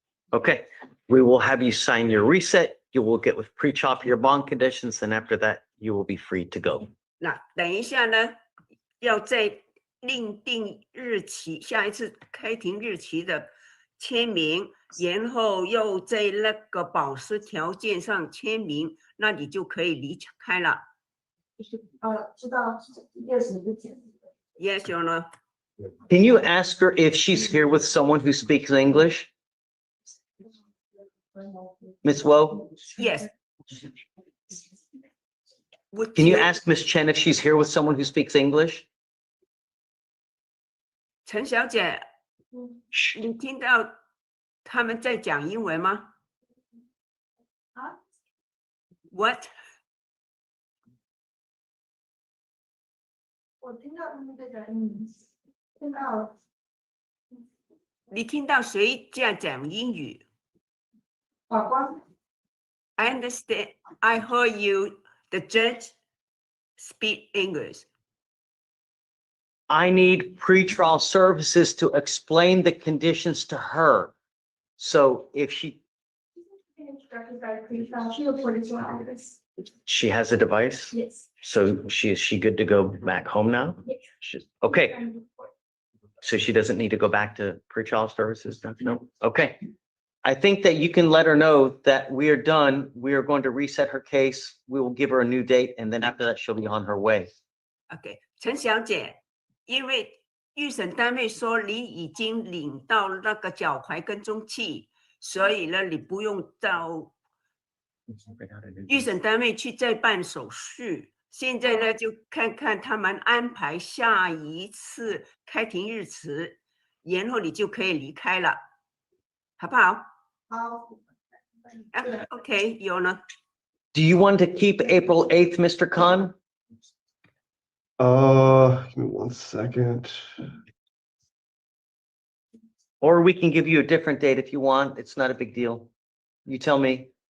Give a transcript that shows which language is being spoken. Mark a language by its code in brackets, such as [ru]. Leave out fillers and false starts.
[en] Okay, we will have you sign your reset. You will get with pre-chop your bond conditions, and after that, you will be free to go. [zh] 那等一下呢，要在另定日期，下一次开庭日期的签名，然后又在那个保释条件上签名，那你就可以离开了。知道60之前。 [en] Yes or no? Can you ask her if she's here with someone who speaks English? Miss Woe, Yes. can you ask Miss Chen if she's here with someone who speaks English? [zh] 陈小姐，你听到他们在讲英文吗？啊 [en] ？What？ [zh] 我听到他们在讲英语，听到了。你听到谁在讲英语？法官。 [en] I understand. I heard you, the judge, speak English. I need pretrial services to explain the conditions to her. So if she has a device, Yes. so is she good to go back home now? Okay, so she doesn't need to go back to pretrial services? No, okay. I think that you can let her know that we are done. We are going to reset her case. We will give her a new date, and then after that, she'll be on her way. [zh] OK， 陈小姐，因为预审单位说你已经领到那个脚踝跟踪器，所以呢，你不用到预审单位去再办手续。现在呢，就看看他们安排下一次开庭日期，然后你就可以离开了，好不好？好。 OK， 有呢。 [en] Do you want to keep April 8th, Mr. Khan? Give me 1 second. Or we can give you a different date if you want. It's not a big deal. You tell me.